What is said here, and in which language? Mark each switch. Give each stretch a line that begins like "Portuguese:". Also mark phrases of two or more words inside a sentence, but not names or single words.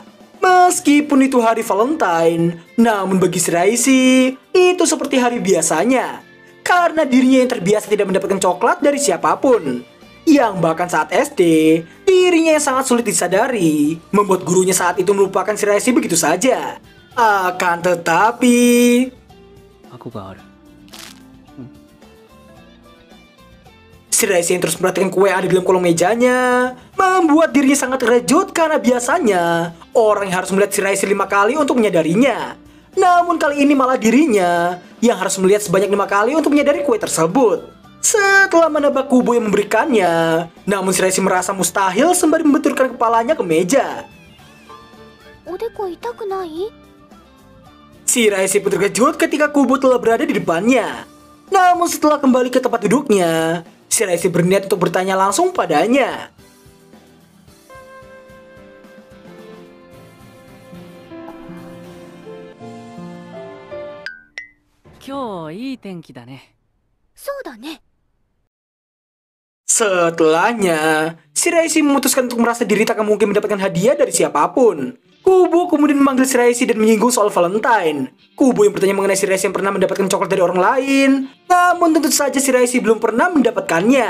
Indonesian: Meskipun itu hari Valentine, namun bagi Shiraishi itu seperti hari biasanya. Karena dirinya yang terbiasa tidak mendapatkan coklat dari siapapun. Yang bahkan saat SD, dirinya yang sangat sulit disadari membuat gurunya saat itu melupakan Shiraishi begitu saja. Akan tetapi...
Japanese: 箱がある
Indonesian: Shiraishi yang terus memperhatikan kue yang ada di dalam kolong mejanya membuat dirinya sangat terkejut karena biasanya orang yang harus melihat Shiraishi 5 kali untuk menyadarinya. Namun kali ini malah dirinya yang harus melihat sebanyak 5 kali untuk menyadari kue tersebut. Setelah menebak Kubo yang memberikannya, namun Shiraishi merasa mustahil sembari membenturkan kepalanya ke meja.
Japanese: おでこ痛くない
Indonesian: Shiraishi pun terkejut ketika Kubo telah berada di depannya. Namun setelah kembali ke tempat duduknya, Shiraishi berniat untuk bertanya langsung padanya.
Japanese: 今日いい天気だねそうだね
Indonesian: Setelahnya, Shiraishi memutuskan untuk merasa diri tak mungkin mendapatkan hadiah dari siapapun. Kubo kemudian memanggil Shiraishi dan menyinggung soal Valentine. Kubo yang bertanya mengenai Shiraishi yang pernah mendapatkan coklat dari orang lain. Namun tentu saja Shiraishi belum pernah mendapatkannya.